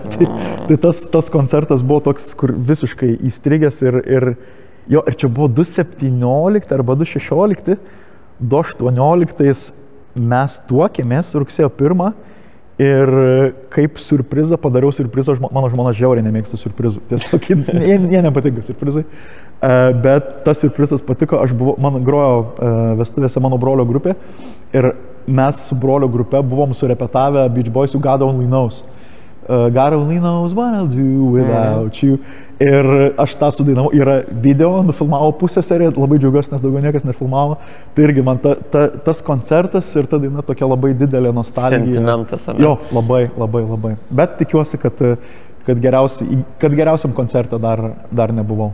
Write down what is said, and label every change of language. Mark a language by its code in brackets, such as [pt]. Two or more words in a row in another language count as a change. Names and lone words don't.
[lt] Tai tas koncertas buvo toks, kur visiškai įstrigęs ir čia buvo 2017 arba 2016, 2018 mes tuokėmės rugsėjo 1 ir kaip surprizą padariau surprizą, mano žmona žiauriai nemėgsta surprizų, tiesiog jie nepatinka surprizai, bet tas surprizas patiko, man grojo vestuvėse mano brolio grupė ir mes su brolio grupe buvom surepetavę Beach Boysų God Only Knows. [en] God Only Knows what I'll do without you. [lt] Ir aš tą sudainavau, yra video, nufilmavo pusę seriją, labai džiaugiuosi, nes daugiau niekas nefilmavo. Tai irgi man tas koncertas ir ta daina tokia labai didelė nostalgija. Sentimentas, ar ne? Jo, labai. Bet tikiuosi, kad geriausiam koncerte dar nebuvau.